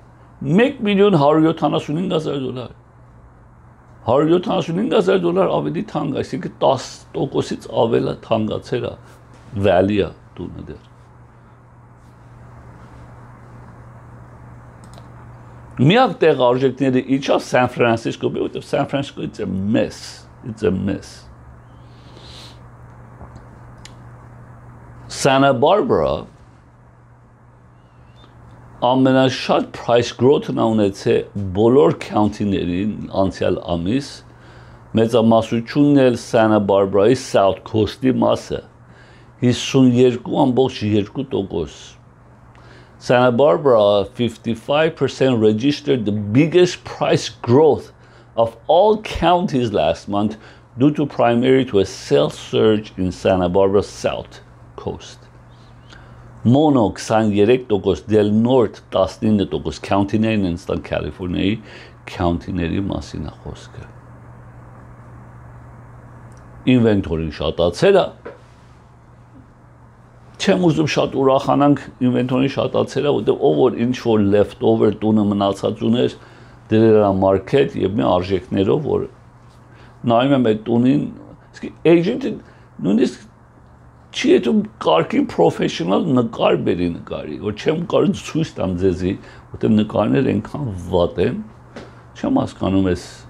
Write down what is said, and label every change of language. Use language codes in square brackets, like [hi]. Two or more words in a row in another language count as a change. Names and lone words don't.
[hy] $1,175,000։ $175,000 ավելի թանկ, այսինքն 10%-ից ավելի թանկացել է value տունը դեռ։ Միակ տեղ արժեքները իջավ San Francisco, որտեղ San Francisco [en] it's a mess. [hy] Santa Barbara ամենաշատ [en] price growth- [hy] ն ունեցել բոլոր county-ներին անցյալ ամիս, մեծամասնությունն էլ Santa Barbara-ի South Coast-ի մասը [en] 52.2%։ Santa Barbara 55% registered the biggest price growth of all counties last month due to primarily to a sales surge in Santa Barbara South Coast. Mono 23%, Del Norte 19%, [hy] county-ներն են ստան Կալիֆոռնիայի county-ների մասին է խոսքը։ Inventory-ն շատացել է։ Չեմ ուզում շատ ուրախանանք inventory-ն շատացել է, որտեղ ով որ ինչ որ leftover տունը մնացած ուներ, դրել է market եւ մի արժեքներով, որ նայում եմ այդ տունին, agent-ը նույնիսկ չի ետում կարգին professional նկար բերի նկարի, որ չեմ կարող ցույց տամ ձեզի, որտեղ նկարները այնքան վատ են, չեմ հասկանում ես